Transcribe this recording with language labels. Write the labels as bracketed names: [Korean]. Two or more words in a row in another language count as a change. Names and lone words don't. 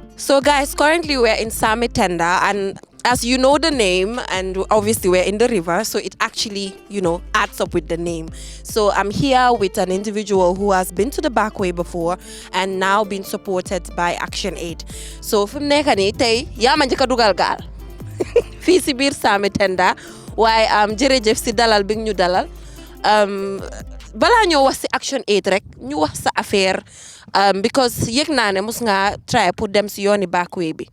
[English] So guys, currently we're in Sanitary, and as you know the name, and obviously we're in the river, so it actually, adds up with the name. So I'm here with an individual who has been to the back way before and now been supported by Action Aid. [Wolof] So from nekani tay yama njëkk a dugal gaal fii si biir Sanitary waaye jërëjëf si dalal bi ñu dalal balaa ñoo wax si Action Aid rek ñu wax sa affaire because yëg naa ne mus nga try pour dem si yooni [English] back way [Wolof] bi.